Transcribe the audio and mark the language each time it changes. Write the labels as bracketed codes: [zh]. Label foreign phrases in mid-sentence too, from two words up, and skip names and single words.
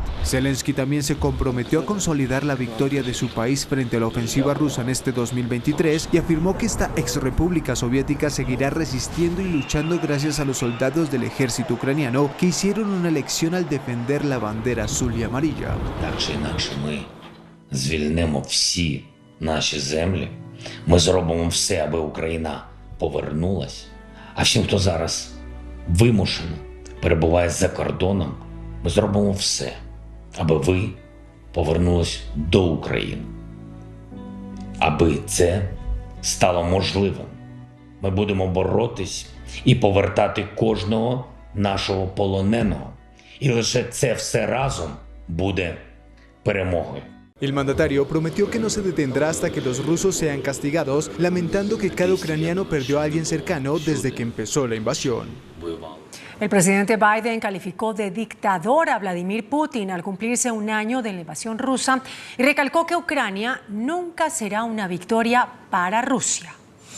[es] Zelensky también se comprometió a consolidar la victoria de su país frente a la ofensiva rusa en este 2023 y afirmó que esta exrepública soviética seguirá resistiendo y luchando gracias a los soldados del ejército ucraniano que hicieron una elección al defender la bandera azul y amarilla. [uk] Інакше ми звільнимо всі наші землі, ми зробимо все, аби Україна повернулась. А всім, хто зараз вимушено перебуває за кордоном, ми зробимо все, аби ви повернулись до України. Аби це стало можливим, ми будемо боротись і повертати кожного нашого полоненого. І лише це все разом буде перемогою. [es] El mandatario prometió que no se detendrá hasta que los rusos sean castigados, lamentando que cada ucraniano perdió a alguien cercano desde que empezó la invasión. El presidente Biden calificó de dictador a Vladimir Putin al cumplirse un año de la invasión rusa y recalcó que Ucrania nunca será una victoria para Rusia.